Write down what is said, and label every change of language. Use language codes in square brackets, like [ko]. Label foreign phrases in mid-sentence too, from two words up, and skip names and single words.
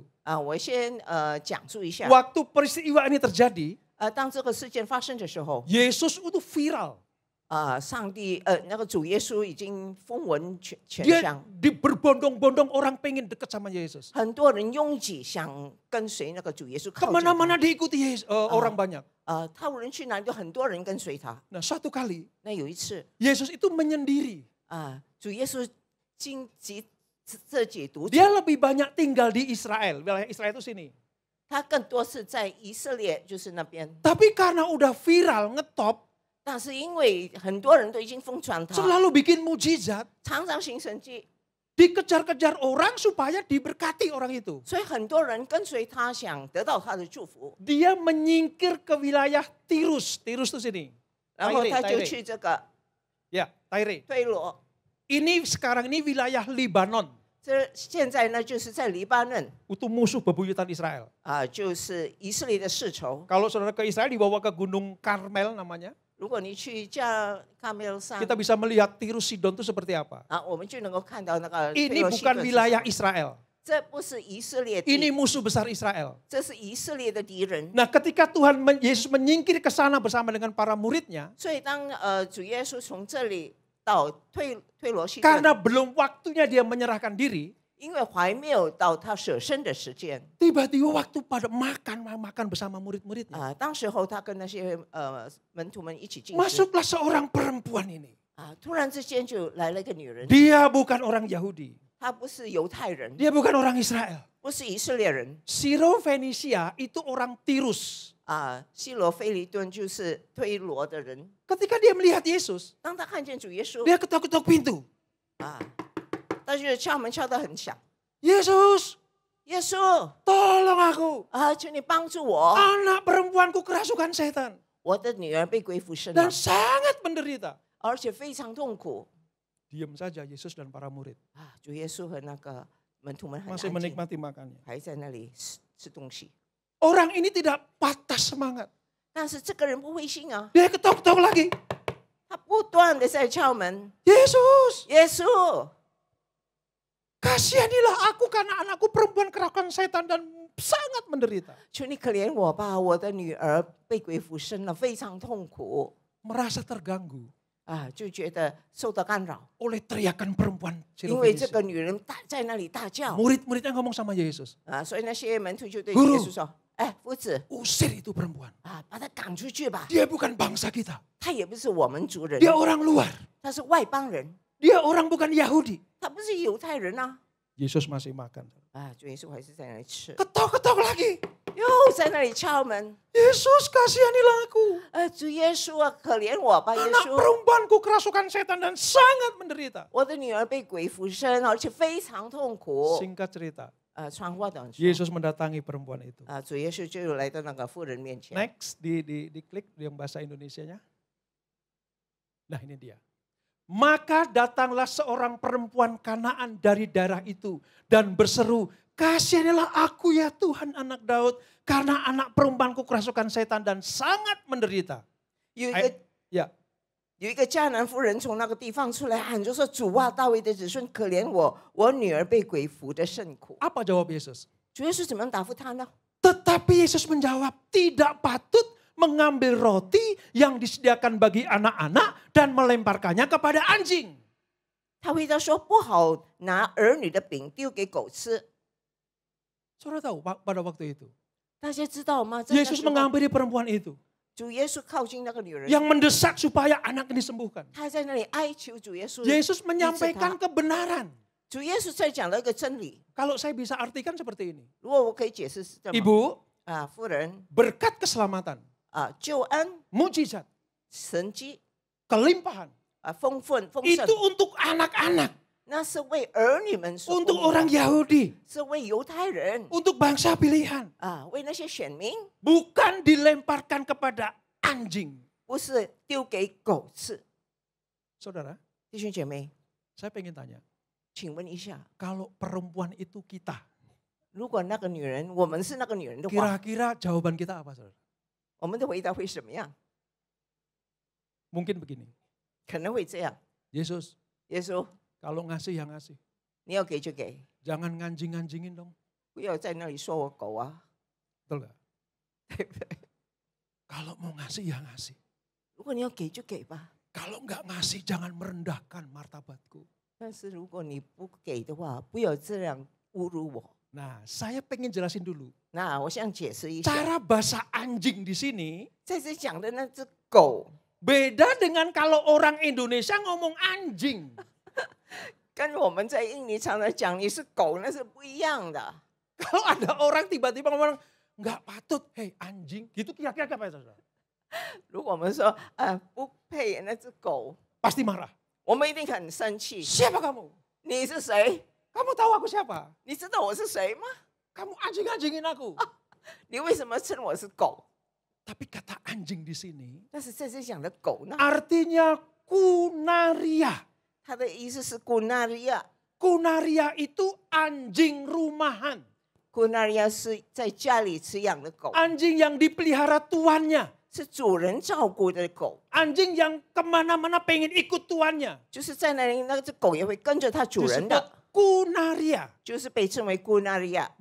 [zh] 我先讲述一下。 [id] Waktu peristiwa ini terjadi, [zh] 当这个事件发生的时候， [id] Yesus itu viral. [zh] 上帝那个主耶稣已经风闻全 [id] Dia [zh] 乡， [id] berbondong-bondong orang pengen dekat sama Yesus. [zh] 很多人拥挤想跟随那个主耶稣靠近他。 [id] Kemana-mana diikuti orang banyak. [zh] 他无论去哪里，都很多人跟随他。 [id] Nah, suatu kali [zh] 那有一次， [id] Yesus itu menyendiri. [zh] 主耶稣自己独处， [id] Dia lebih banyak tinggal di Israel. Wilayah Israel itu sini. [zh] 他更多是在以色列，就是那边。 [id] Tapi karena udah viral, ngetop, [zh] 但是因为很多人都已经疯传他， [id] selalu bikin mujizat, [zh] 常常行神迹， [id] dikejar-kejar orang supaya diberkati orang itu. [zh] 所以很多人跟随他，想得到他的祝福。 [id] Dia menyingkir ke wilayah Tirus. Tirus itu sini. [zh] 然后他就 Tyre. 去这个 [id] Ya, Tyre. [zh] 推罗。 [id] Ini sekarang ini wilayah Libanon. [zh] 这现在呢，就是在黎巴嫩 [id] Itu musuh bebuyutan Israel. [zh] 就是以色列的世仇。 [id] Kalau saudara ke Israel dibawa ke Gunung Karmel namanya, [zh] 如果你去加卡梅尔山 [id] kita bisa melihat Tirus Sidon itu seperti apa. [zh] 我们就能够看到那个 [id] Ini [zh] 推罗西 [id] bukan [zh] 顿是 [id] wilayah [zh] 什么 [id] Israel. [zh] 这不是以色列 [id] Ini [zh] 地， [id] musuh besar Israel. [zh] 这是以色列的敌人。 [id] Nah, ketika Yesus menyingkir ke sana bersama dengan para muridnya, [zh] 所以当主耶稣从这里到推罗西顿， [id] karena belum waktunya dia menyerahkan diri, [zh] 因为还没有到他舍身的时间 [id] tiba-tiba waktu pada makan bersama murid-muridnya, [zh] 当时候他跟那些门徒们一起进食 [id] masuklah seorang perempuan ini. [zh] 突然之间就来了一个女人， [id] Dia bukan orang Yahudi. [zh] 她不是犹太人， [id] Dia bukan orang Israel. [zh] 不是以色列人 [id] Sirofenisia itu orang Tirus. [zh] 西罗菲利顿就是推罗的人。 [id] Ketika dia melihat Yesus, [zh] 当他看见主耶稣 [id] dia ketok-ketok pintu. [zh] 他就敲门敲得很响， [id] Yesus, [zh] 耶稣 [id] tolong aku. [zh] 求你帮助我， [id] Anak perempuanku kerasukan setan. [zh] 我的女儿被鬼附身了 [id] Dan，sangat menderita. [zh] 而且非常痛苦。 [id] Diam saja Yesus dan para murid. [zh] 主耶稣和那个门徒们很 [id] Masih [zh] 安静， [id] menikmati makannya. [zh] 还在那里吃东西。 [id] Orang ini tidak patah semangat. [zh] 但是这个人不灰心啊， [id] Dia ketok-ketok lagi. [zh] 他不断的在敲门， [id] Yesus, [zh] 耶稣， [id] kasihanilah aku karena anakku perempuan kerasukan setan dan sangat menderita. [zh] 求你可怜我吧，我的女儿被鬼附身了，非常痛苦 [id] Merasa terganggu [zh] 啊，就觉得受到干扰， [id] oleh teriakan perempuan [zh] 因为这 [id] Syrophoenician. [zh] 个女人在那里大叫 [id] Murid-muridnya ngomong sama Yesus, [zh] 啊，所以那些门徒就对 [id] Guru [zh] 耶稣说：“哎，夫子 [id] usir itu perempuan. [zh] 啊，把她赶出去吧， [id] Dia bukan bangsa kita. [zh] 她也不是我们族人， [id] Dia orang luar. [zh] 她是外邦人， [id] Dia orang bukan Yahudi. [zh] 她不是犹太人啊。 [id] Yesus masih makan. [zh] 啊，主耶稣还是在那里吃， [id] Ketok-ketok lagi. [zh] 又在那里敲门。 [id] Yesus kasihanilah aku. [zh] 主耶稣啊，可怜我吧，耶 [id] Anak [zh] 稣， [id] perempuanku kerasukan setan dan sangat menderita. [zh] 我的女儿被鬼附身，而且非常痛苦。 [id] Singkat cerita, [zh] 长话短说， [id] Yesus mendatangi perempuan itu. [zh] 主耶稣就来到那个妇人面前。 [id] Next, diklik yang bahasa Indonesianya. Nah ini dia. Maka datanglah seorang perempuan Kanaan dari daerah itu dan berseru, kasihanilah aku ya Tuhan anak Daud, karena anak perempuanku kerasukan setan dan sangat menderita. [zh] 有一个 [id] Ya, [zh] 有一个迦南妇人从那个地方出来喊，就说：“主啊，大卫的子孙，可怜我，我女儿被鬼附得甚苦。 [id] apa jawab Yesus? ” [zh] 主耶稣怎么样答复他呢？ [id] Tetapi Yesus menjawab, tidak patut mengambil roti yang disediakan bagi anak-anak dan melemparkannya kepada anjing. [zh] 他回答说：“不好拿儿女的饼丢给狗吃。 [id] Saudara tahu pada waktu itu, ” [zh] 大家知道吗？在那 [id] Yesus [zh] 时候 [id] menghampiri perempuan itu [zh] 主耶稣靠近那个女人， [id] yang mendesak supaya anak ini disembuhkan. [zh] 他在那里哀求主耶稣。 [id] Yesus menyampaikan kebenaran. [zh] 主耶稣在讲了一个真理。 [id] Kalau saya bisa artikan seperti ini. [zh] 如果我可以解释是这么， [id] Ibu, [zh] 妇人 [id] berkat keselamatan, [zh] 救恩、 [id] mujizat, [zh] 神迹 [id] kelimpahan, [zh] 丰盛， [id] itu untuk anak-anak, [zh] 那是为儿女们所 [id] untuk [zh] 供的 [id] orang Yahudi, [zh] 是为犹太人 [id] untuk bangsa pilihan. [zh] 为那些选民， [id] Bukan dilemparkan kepada anjing. [zh] 不是丢给狗吃。 [id] Saudara, [zh] 弟兄姐妹， [id] saya pengen tanya, [zh] 请问一下， [id] kalau perempuan itu kita, [zh] 如果那个女人，我们是那个女人的话， [id] kira-kira jawaban kita apa, saudara? [zh] 我们的回答会什么样？ [id] Mungkin begini, [zh] 可能会这样： [id] Yesus, [zh] 耶稣， [id] kalau ngasih ya ngasih. [zh] 你要给就给， [id] Jangan nganjing-nganjingin dong. [zh] 不要在那里说我狗啊， [id] Betul nggak? [zh] 对不对？ [id] Kalau mau ngasih ya ngasih. [zh] 如果你要给就给吧， [id] Kalau nggak ngasih jangan merendahkan martabatku. [zh] 但是如果你不给的话，不要这样侮辱我。 [id] Nah, saya pengen jelasin dulu. [zh] 那我想解释一下， [id] Cara bahasa anjing di sini [zh] 在这讲的那只狗， [id] beda dengan kalau orang Indonesia ngomong anjing. [zh] 跟我们在印尼常常讲你是狗，那是不一样的。 [id] Kalau ada orang tiba-tiba ngomong nggak patut, hei anjing, gitu kira-kira apa ya saudara? [zh] 如果我们说不配那只狗， [id] Pasti marah. [zh] 我们一定很生气。 [id] Siapa kamu? [zh] 你是谁？ [id] Kamu tahu aku siapa? [zh] 你知道我是谁吗？ [id] Kamu anjing-anjingin aku. [zh] 你为什么称我是狗？ [id] Tapi kata anjing di sini [zh] 但是在这讲的狗呢， [id] artinya kunaria. [zh] 它的意思是古纳利亚。 [id] Kunaria itu anjing rumahan. [zh] 古纳利亚是在家里饲养的狗， [id] Anjing yang dipelihara tuannya. [zh] 是主人照顾的狗， [id] Anjing yang kemana-mana pengen ikut tuannya. [zh] 就是在那里那只狗也会跟着它主人 [id] Disebut [zh] 的， [id] kunaria. [zh] 就是被称为古纳利亚。